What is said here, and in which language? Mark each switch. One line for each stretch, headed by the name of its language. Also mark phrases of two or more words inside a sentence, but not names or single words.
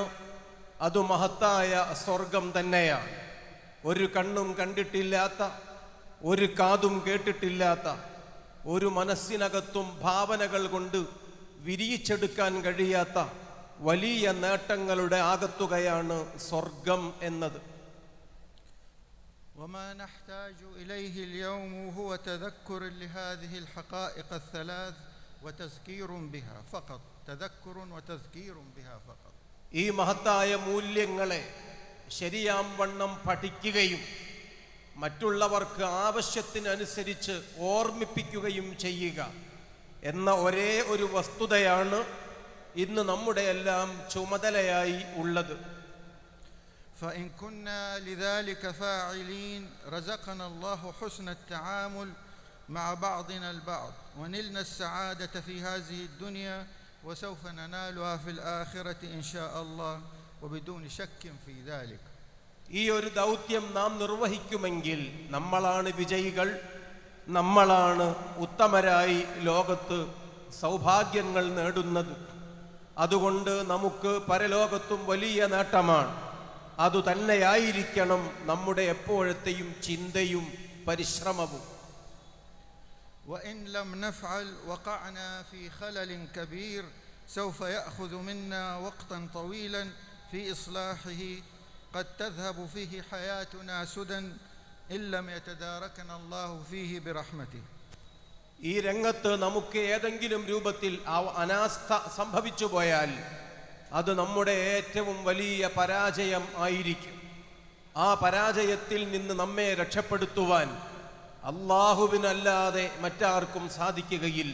Malayalam: അത് മഹത്തായ സ്വർഗം തന്നെയാണ്. ഒരു കണ്ണും കണ്ടിട്ടില്ലാത്ത, ഒരു കാതും കേട്ടിട്ടില്ലാത്ത, ഒരു മനസ്സിനകത്തും ഭാവനകൾ കൊണ്ട് വിരിയിച്ചെടുക്കാൻ കഴിയാത്ത വലിയ നേട്ടങ്ങളുടെ ആകത്തുകയാണ് സ്വർഗം എന്നത്.
Arabic: وما نحتاج إليه اليوم هو تذكر لهذه الحقائق الثلاث وتذكير بها فقط. تذكر وتذكير بها فقط.
Malayalam: ഈ മഹത്തായ മൂല്യങ്ങളെ ശരിയാം വണ്ണം പഠിക്കുകയും മറ്റുള്ളവർക്ക് ആവശ്യത്തിനനുസരിച്ച് ഓർമ്മിപ്പിക്കുകയും ചെയ്യുക എന്ന ഒരേ ഒരു വസ്തുതയാണ് ഇന്ന് നമ്മുടെ എല്ലാം ചുമതലയായി ഉള്ളത്.
Arabic: فإن كنا لذلك فاعلين رزقنا الله حسن التعامل مع بعضنا البعض ونلنا السعادة في هذه الدنيا وسوف ننالها في الآخرة إن شاء الله وبدون شك في ذلك.
Malayalam: ഈ ഒരു ദൗത്യം നാം നിർവഹിക്കുമെങ്കിൽ നമ്മളാണ് വിജയികൾ, നമ്മളാണ് ഉത്തമരായി ലോകത്ത് സൗഭാഗ്യങ്ങൾ നേടുന്നത്. അതുകൊണ്ട് നമുക്ക് പരലോകത്തും വലിയ നേട്ടമാണ്. അതുതന്നെയായിരിക്കണം നമ്മുടെ എപ്പോഴത്തെയും ചിന്തയും പരിശ്രമവും.
Arabic: وإن لم نفعل وقعنا في خلل كبير سوف يأخذ منا وقتا طويلا في إصلاحه قد تذهب فيه حياتنا سدى إن لم يتداركنا الله فيه برحمته.
Malayalam: ഈ രംഗത്ത് നമുക്ക് ഏതെങ്കിലും രൂപത്തിൽ അനാസ്ഥ സംഭവിച്ചു പോയാൽ അത് നമ്മുടെ ഏറ്റവും വലിയ പരാജയം ആയിരിക്കും. ആ പരാജയത്തിൽ നിന്ന് നമ്മെ രക്ഷപ്പെടുത്തുവാൻ അല്ലാഹുവിനല്ലാതെ മറ്റാർക്കും സാധിക്കുകയില്ല.